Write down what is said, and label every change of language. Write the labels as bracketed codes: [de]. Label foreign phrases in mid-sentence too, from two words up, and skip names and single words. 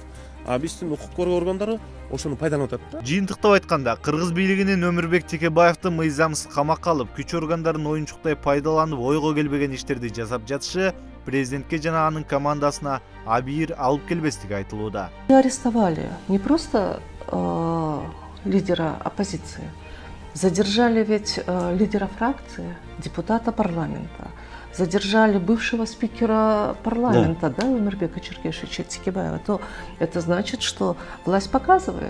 [ky] Биздин укук коргоо органдары ошону пайдаланып атат да. Жыйынтыктап айтканда, Кыргыз бийлигинин Өмүрбек Текебаевди мыйзамсыз камакка алып, күч органдарын оюнчуктай пайдаланып, ойго келбеген иштерди жасап жатышы президентке жана анын командасына абийир алып келбестиги айтылууда. [ru] Арестовали не просто лидера оппозиции, задержали ведь лидера фракции, депутата парламента, задержали бывшего спикера парламента, да, Өмүрбека Черкешевича Текебаева, то это значит, что власть показывает.